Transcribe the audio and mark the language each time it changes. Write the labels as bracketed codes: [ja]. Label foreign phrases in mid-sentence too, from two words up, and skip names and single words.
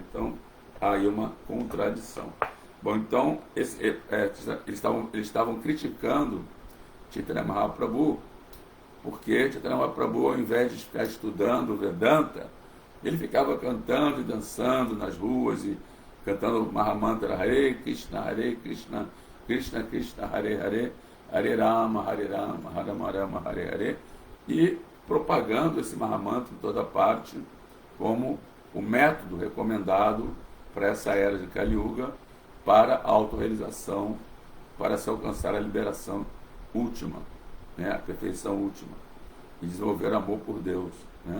[pt] Então, há aí uma contradição. Bom, então, eles estavam criticando Chaitanya Mahaprabhu, porque Chaitanya Mahaprabhu, ao invés de ficar estudando o Vedanta, ele ficava cantando e dançando nas ruas e cantando o Mahamantra [sa] Hare Krishna, Krishna Krishna, Hare Hare, Hare Rama, Rama Rama, Hare Hare, [pt] e propagando esse Mahamantra em toda parte como o método recomendado para essa era de Kali Yuga, para a autorrealização, para se alcançar a liberação última, né, a perfeição última, e desenvolver amor por Deus, né?